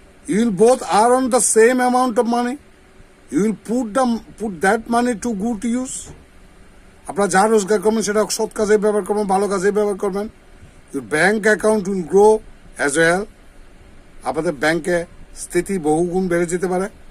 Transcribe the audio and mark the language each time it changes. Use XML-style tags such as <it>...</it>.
<en>You will both earn the same amount of money. You will put that money to good use.</en> <bn>আপনারা যা রোজগার করবেন সেটা সৎ কাজে ব্যবহার করবেন, ভালো কাজে ব্যবহার করবেন।</bn> <en>Your bank account will grow as well.</en> <bn>আপনাদের ব্যাংকে স্থিতি বহুগুণ বেড়ে যেতে পারে।</bn>